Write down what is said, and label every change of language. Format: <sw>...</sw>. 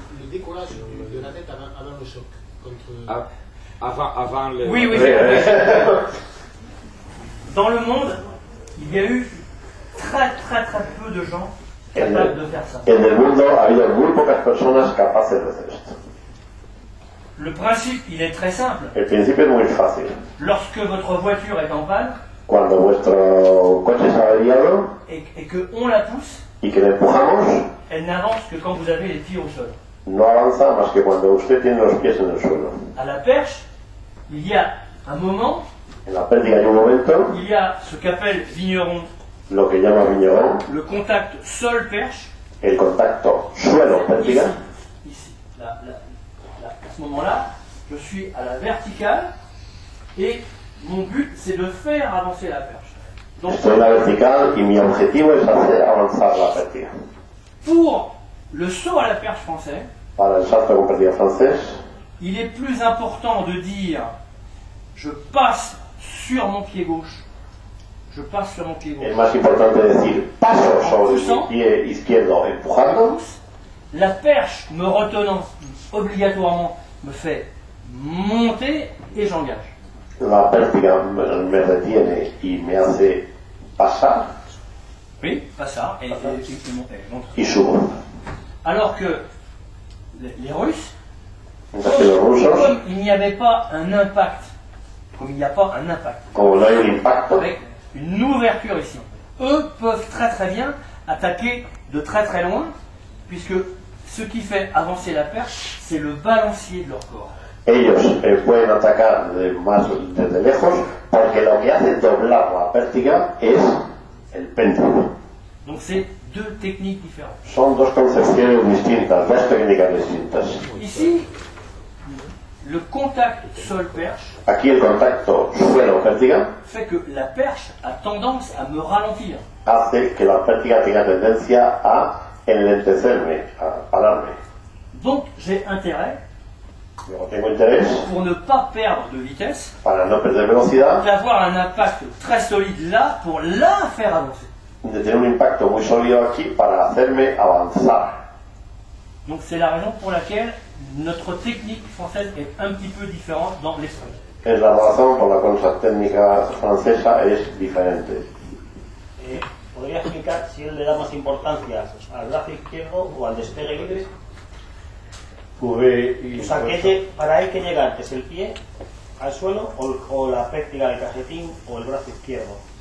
<fr>Le décollage de la tête avant le choc. Ah, avant le. Oui, oui. Dans le monde, il y a eu très peu de gens capables de faire ça.</fr> <es>En el mundo ha habido muy pocas personas capaces de hacer esto.</es> <fr>Le principe, il est très simple.</fr> <es>El principio es muy fácil.</es> <fr>Lorsque votre voiture est en panne</fr> <es>Cuando vuestro coche se ha averiado</es> <fr>et qu'on la pousse,</fr> <es>y que le empujamos,</es> <fr>elle n'avance que quand vous avez les pieds au sol.</fr> <es>no avanza más que cuando usted tiene los pies en el suelo.</es> <fr>À la perche, il y a un moment,</fr> <es>En la pérdida hay un momento,</es> <fr>il y a ce qu'appelle Vigneron</fr> <es>lo que llama Vigneron,</es> <fr>le contact sol-perche.</fr> <es>el contacto suelo-pértiga.</es> <fr>Ici. À ce moment-là, je suis à la verticale et mon but, c'est de faire avancer la perche. Donc,</fr> <es>Estoy en la vertical y mi objetivo es hacer avanzar la pérdida.</es> <fr>pour le saut à la perche français,</fr> <es>Para el salto con pérdida francés,</es> <fr>il est plus important de dire je passe sur mon pied gauche. Je passe sur mon pied</fr> <es>es</es> <fr>gauche.</fr> <es>más importante decir paso sobre mi pie izquierdo empujando.</es> <fr>La perche me retenant obligatoirement me fait monter et j'engage.</fr> <es>La pértiga me retiene y me hace pasar</es> <fr>Oui, pas ça, et monter.</fr> <es>y subo.</es> <fr>Alors que les Russes,</fr> <es>Mientras que los rusos,</es> <fr>comme il n'y avait pas un impact, comme il n'y a pas un impact,</fr> <es>como no hay un impacto,</es> <fr>avec une ouverture ici, eux peuvent très bien attaquer de très loin, puisque ce qui fait avancer la perche, c'est le balancier de leur corps.</fr> <es>ellos pueden atacar desde lejos porque lo que hace doblar la pértiga es el péndulo.</es> <fr>Donc c'est deux techniques différentes.</fr> <es>Son dos concepciones distintas, dos técnicas distintas.</es> <fr>Ici, le contact sol-perche</fr> <es>Aquí el contacto suelo-pértiga</es> <fr>fait que la perche a tendance à me ralentir.</fr> <es>hace que la pértiga tenga tendencia a enlentecerme, a pararme.</es> <fr>Donc j'ai intérêt,</fr> <es>Luego tengo interés,</es> <fr>pour ne pas perdre de vitesse,</fr> <es>para no perder velocidad,</es> <fr>d'avoir un impact très solide là pour la faire avancer.</fr> <es>de tener un impacto muy sólido aquí para hacerme avanzar.</es> <fr>Donc c'est la raison pour laquelle notre technique française est un petit peu différente dans l'esprit.</fr> <es>Es la razón por la cual nuestra técnica francesa es diferente. ¿Podría explicar si él le da más importancia al brazo izquierdo o al despegue libre? O sea, para él, ¿qué llega antes? ¿El pie al suelo o la pértiga del cajetín o el brazo izquierdo?</es>